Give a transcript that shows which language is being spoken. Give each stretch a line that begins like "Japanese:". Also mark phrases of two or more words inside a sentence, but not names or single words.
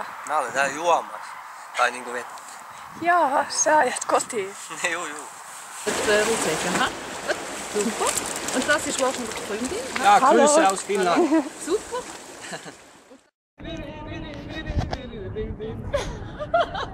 Finnish: Mä olen täällä juomassa. Tai niinku vettä. Jaa, sä ajat kotiin. Juu.
German: Rotzecken, ha? Super. Und das ist was mit Freundin? Ja, Grüße aus Finnland. Super.